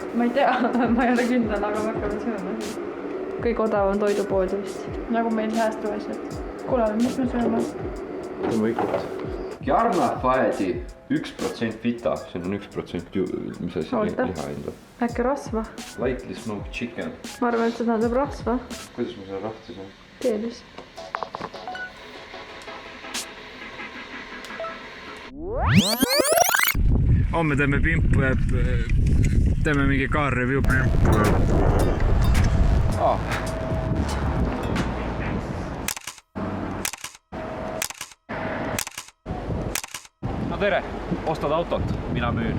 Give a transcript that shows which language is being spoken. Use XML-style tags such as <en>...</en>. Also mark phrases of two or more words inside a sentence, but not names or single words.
<et>Ma ei tea, ma ei ole kindel, aga me hakkame sööma. Kõige odavam toidupood vist. Nagu meil säästu asjad. Kuule, mis me sööme? Loomulikult. Jarnafaedi 1% vita. See on 1% mis asi liha enda. Äkki rasva?</et> <en>Lightly smoked chicken.</en> <et>Ma arvan, et see tähendab rasva. Kuidas ma selle lahti saan? Teelis. Homme teeme pimpu ja teeme mingi</et> <en>car review.</en> <et>No tere, ostad autot, mina müün.</et>